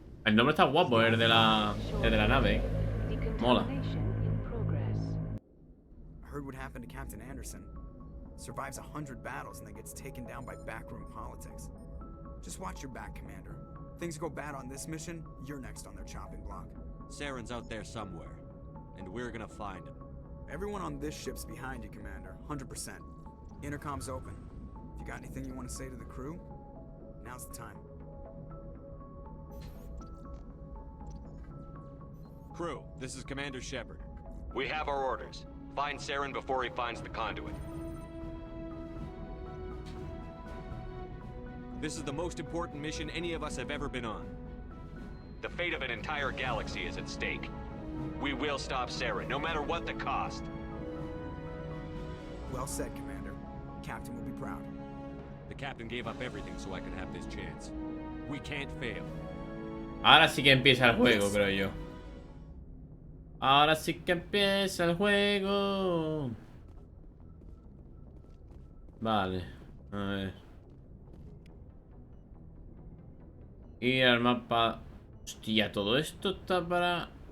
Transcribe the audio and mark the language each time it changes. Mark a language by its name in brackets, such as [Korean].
[Spanish] El nombre está guapo, el de la nave, ¿eh? Mola. [English] I heard what happened to Captain Anderson. Survives 100 battles and then gets taken down by backroom politics. Just watch your back, Commander. Things go bad on this mission, you're next on their chopping block. Saren's out there somewhere, and we're gonna find him. Everyone on this ship's behind you, Commander. 100%. Intercom's open. If you got anything you want to say to the crew, now's the time. Crew, this is Commander Shepard. We have our orders. Find Saren before he finds the conduit. This is the most important mission any of us have ever been on. The fate of an entire galaxy is at stake. We will stop Saren, no matter what the cost. Well said, Commander. Captain will be proud. The captain gave up everything so I could have this chance. We can't fail. [Spanish] Ahora sí que empieza el juego, creo yo. Ahora sí que empieza el juego. Vale, a ver. Ir al mapa. Hostia, todo esto está para...